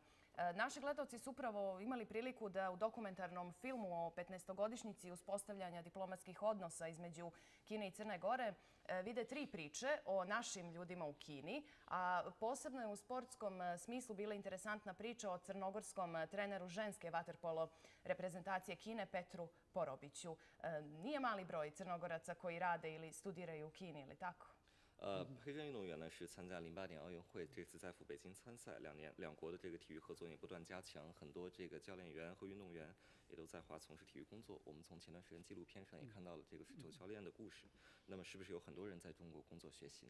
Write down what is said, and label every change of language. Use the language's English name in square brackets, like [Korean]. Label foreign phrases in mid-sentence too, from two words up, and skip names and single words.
[Serbian] Naši gledalci su upravo imali priliku da u dokumentarnom filmu o 15-godišnjici uspostavljanja diplomatskih odnosa između Kine i Crne Gore vide 3 priče o našim ljudima u Kini, a posebno je u sportskom smislu bila interesantna priča o crnogorskom treneru ženske vaterpolo reprezentacije Kine Petru Porobiću. Nije mali broj Crnogoraca koji rade ili studiraju u Kini, ili tako? [Chinese] 黑人运动员呢是参加08年奥运会，这次在赴北京参赛，两国的这个体育合作也不断加强，很多这个教练员和运动员也都在华从事体育工作。我们从前段时间纪录片上也看到了这个水球教练的故事。那么是不是有很多人在中国工作学习呢？